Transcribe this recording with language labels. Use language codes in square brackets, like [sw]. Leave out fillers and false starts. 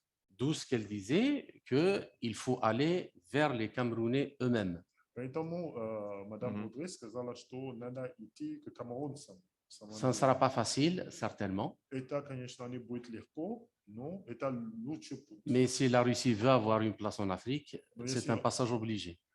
[fr] D'où ce qu'elle disait qu'il faut aller vers les Camerounais eux-mêmes. [ru] Поэтому мадам Бодре сказала, что надо идти к камерунцам. [fr] Ça ne sera pas facile, certainement. [ru] Это, конечно, не будет легко, но это лучший путь. [fr] Mais si la Russie veut avoir une place en Afrique, c'est un passage obligé.